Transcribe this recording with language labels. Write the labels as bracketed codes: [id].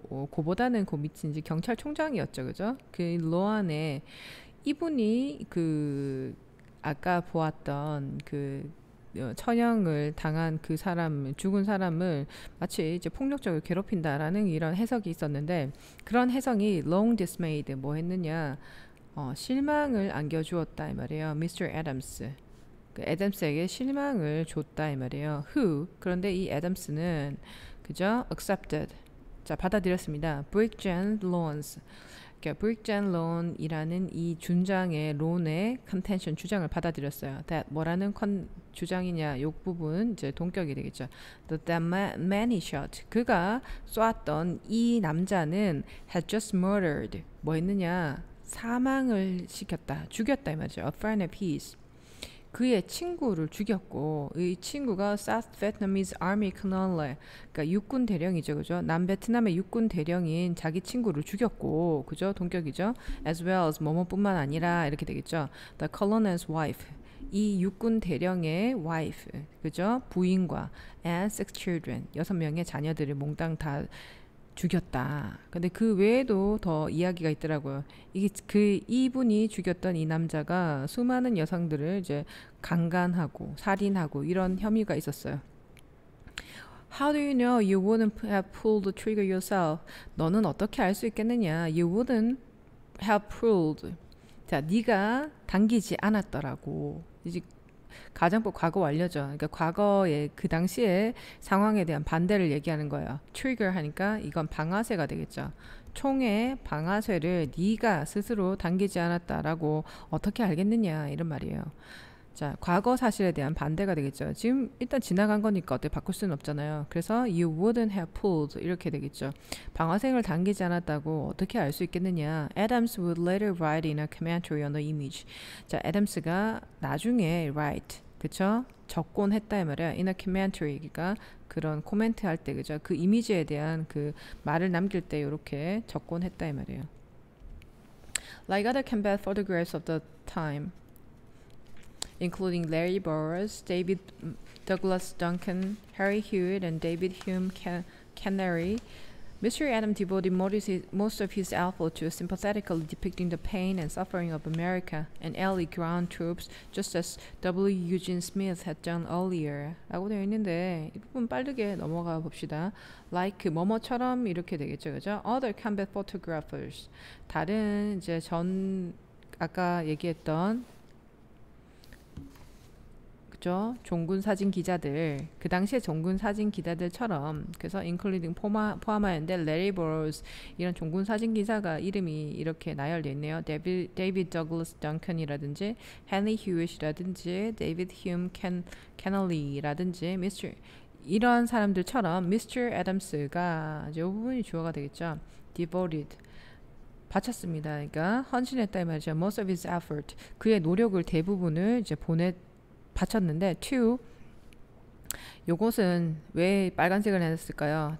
[ko] 그보다는 그 밑이 이제 경찰총장이었죠, 그죠? 그 로안에 이분이 그 아까 보았던 그 처형을 당한 그 사람, 죽은 사람을 마치 이제 폭력적으로 괴롭힌다라는 이런 해석이 있었는데, 그런 해석이 [en] long dismayed [ko] 뭐 했느냐, 실망을 안겨주었다 이 말이에요. [en] Mr. [ko] Adams, 그 애덤스에게 실망을 줬다 이 말이에요. Who, 그런데 이 애덤스는 그죠? accepted, 자, 받아들였습니다. Brig Jan Lon's, Brig Jan Lon이라는 이 준장의 론의 contention, 주장을 받아들였어요. That 뭐라는 주장이냐 요 부분 이제 동격이 되겠죠. [en] That man he shot. [ko] 그가 쏘았던 이 남자는 [en] had just murdered. [ko] 뭐 했느냐? 사망을 시켰다. 죽였다 이 말이죠. [en] A friend of his. [ko] 그의 친구를 죽였고 이 친구가 [en] South Vietnamese Army Colonel, [ko] 그러니까 육군 대령이죠, 그죠? 남베트남의 육군 대령인 자기 친구를 죽였고, 그죠? 동격이죠. [en] As well as [ko] 뭐뭐뿐만 아니라 이렇게 되겠죠. [en] The colonel's wife, [ko] 이 육군 대령의 wife, 그죠? 부인과 [en] and 6 children, [ko] 6명의 자녀들을 몽땅 다 죽였다. 근데 그 외에도 더 이야기가 있더라고요. 이게 이분이 죽였던 이 남자가 수많은 여성들을 이제 강간하고 살인하고 이런 혐의가 있었어요. [en] How do you know you wouldn't have pulled the trigger yourself? [ko] 너는 어떻게 알 수 있겠느냐? [en] You wouldn't have pulled. [ko] 자, 네가 당기지 않았더라고. 이제 가정법 과거 완료죠. 그러니까 과거의 그 당시의 상황에 대한 반대를 얘기하는 거예요. trigger 하니까 이건 방아쇠가 되겠죠. 총의 방아쇠를 네가 스스로 당기지 않았다라고 어떻게 알겠느냐 이런 말이에요. 자, 과거 사실에 대한 반대가 되겠죠. 지금 일단 지나간 거니까 어떻게 바꿀 수는 없잖아요. 그래서 [en] you wouldn't have pulled [ko] 이렇게 되겠죠. 방아쇠를 당기지 않았다고 어떻게 알 수 있겠느냐. [en] Adams would later write in a commentary on the image. [ko] 자, 애덤스가 나중에 write, 그쵸? 적곤했다 이 말이야. [en] in a commentary, [ko] 그러니까 그런 코멘트 할 때, 그죠? 그 이미지에 대한 그 말을 남길 때 이렇게 적곤했다 이 말이에요. [en] Like other combat photographs of the time, including Larry Burroughs, David Douglas Duncan, Harry Hewitt, and David Hume Canary, Mr. Adam devoted most of his effort to sympathetically depicting the pain and suffering of America and Allied ground troops, just as W. Eugene Smith had done earlier. [ko] 라고 되어 있는데 이 부분 빠르게 넘어가 봅시다. Like 뭐뭐처럼 이렇게 되겠죠, 그죠? [en] Other combat photographers. [ko] 다른 이제 아까 얘기했던 종군 사진 기자들, 그 당시에 종군 사진 기자들처럼, 그래서 including 포함하였는데 Larry Burroughs 이런 종군 사진 기자가 이름이 이렇게 나열되어 있네요. David Douglas Duncan이라든지 Henry Hewitt이라든지 David Hume Canary 이런 사람들처럼 Mr. Adams가 이 부분이 주어가 되겠죠. Devoted 바쳤습니다. 그러니까 헌신했다 이 말이죠. [en] Most of his effort, [ko] 그의 노력을 대부분을 이제 바쳤는데 to, 요것은 왜 빨간색을 해놨을까요?